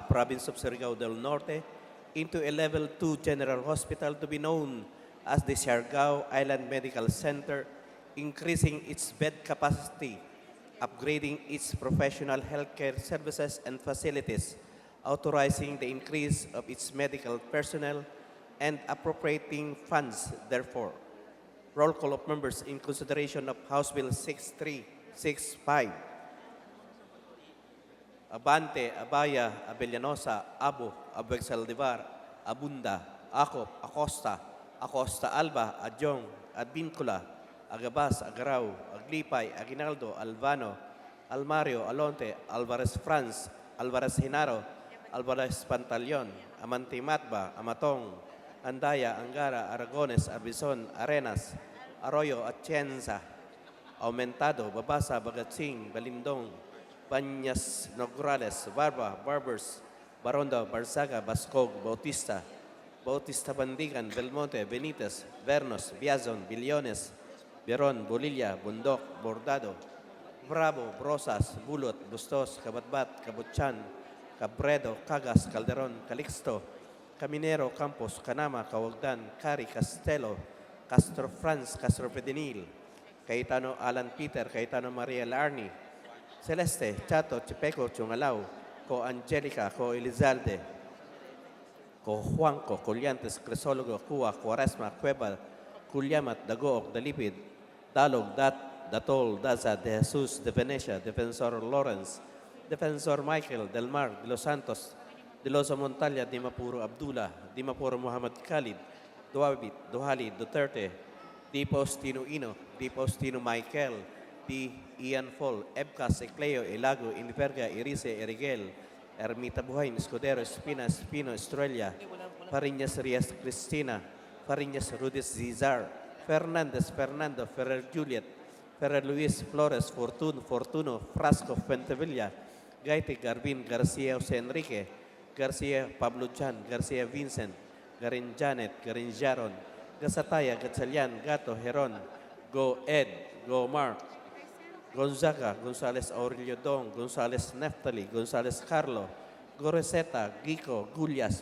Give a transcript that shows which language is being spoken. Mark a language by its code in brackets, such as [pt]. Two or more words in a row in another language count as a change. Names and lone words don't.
[en] province of Siargao del Norte, into a Level 2 General Hospital to be known as the Siargao Island Medical Center, increasing its bed capacity, upgrading its professional healthcare services and facilities, authorizing the increase of its medical personnel, and appropriating funds therefor. Roll call of members in consideration of House Bill 6365. Abante, Abaya, Abellanosa, Abo, Abueg Saldivar, Abunda, Acop, Acosta, Acosta Alba, Adjong, Advincula, Agabas, Agarao, Aglipay, Aguinaldo, Albano, Almario, Alonte, Alvarez Franz, Alvarez Hinaro, Alvarez Pantaleon, Amante Matba, Amatong, Andaya, Angara, Aragones, Arbizon, Arenas, Arroyo, Atienza, Aumentado, Babasa, Bagatsing, Balindong, Banyas, Nograles, Barba, Barbers, Baronda, Barzaga, Bascog, Bautista, Bautista Bandigan, Belmonte, Benitez, Vernos, Biazon, Billones, Beron, Bolilla, Bundok, Bordado, Bravo, Brosas, Bulot, Bustos, Kabatbat, Kabutchan, Cabredo, Cagas, Calderon, Calixto, Caminero, Campos, Canama, Cawagdan, Cari, Castelo, Castro Franz, Castro Pedinil, Cayetano Alan Peter, Cayetano Maria Larni, Celeste, Chato, Chipeco, Chungalao, Co Angelica, Co Elizalde, Co Juanco, Colliantes, Cresologo, Cua, Cuaresma, Cueva, Culyamat, Dagook, Dalipid, Dalog, Datol, Daza, De Jesus, De Venecia, Defensor Lawrence, Defensor Michael, Del Mar, De Los Santos, De Los Montalia, Dimapuro Abdullah, Dimapuro Muhammad Khalid, Duabit, Duhali, Duterte, Di Postino Ino, Di Postino Michael, Di Ian Fall, Ebcas, Ecleo, Elago, Inverga, Irise, Erigel, Ermita Buhain, Escudero, Espina, Espino, Estrella, Fariñas Rias Cristina, Fariñas Rudis Zizar, Fernandez, Fernando, Ferrer Juliet, Ferrer Luis, Flores, Fortuno, Frasco, Fuentevilla, Gaite, Garbin, Garcia, Jose Enrique, Garcia Pablo Chan, Garcia Vincent, Garin Janet, Garin Jaron, Gasataya, Gatsalian, Gato, Heron, Go Ed, Go Mark, Gonzaga, Gonzales Aurelio Dong, Gonzales Neftali, Gonzales Carlo, Goreseta, Gico, Gullas,